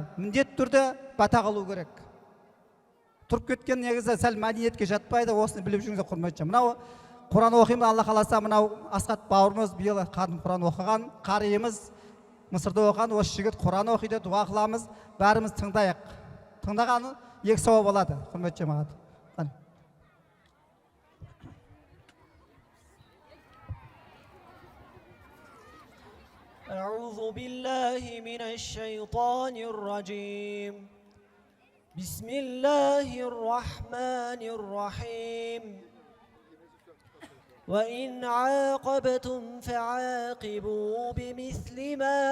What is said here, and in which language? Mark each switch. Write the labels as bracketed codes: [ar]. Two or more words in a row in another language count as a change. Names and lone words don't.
[kk] Міндетті түрде бата қылу керек. Тұрып кеткен негізі сәл мәдениетке жатпайды, осыны біліп жүріңіздер, құрметті. Мынау Құран оқимын, Алла қаласа, мынау Асқат бауырымыз биыл қадым Құран оқыған, қариымыз Мысырда оқыған, осы жігіт Құран оқиды, дуа қыламыз, бәріміз тыңдайық. Тыңдағаны екі сауап болады, құрметті жамағат. [ar] أعوذ بالله من الشيطان الرجيم بسم الله الرحمن الرحيم وإن عاقبتم فعاقبوا بمثل ما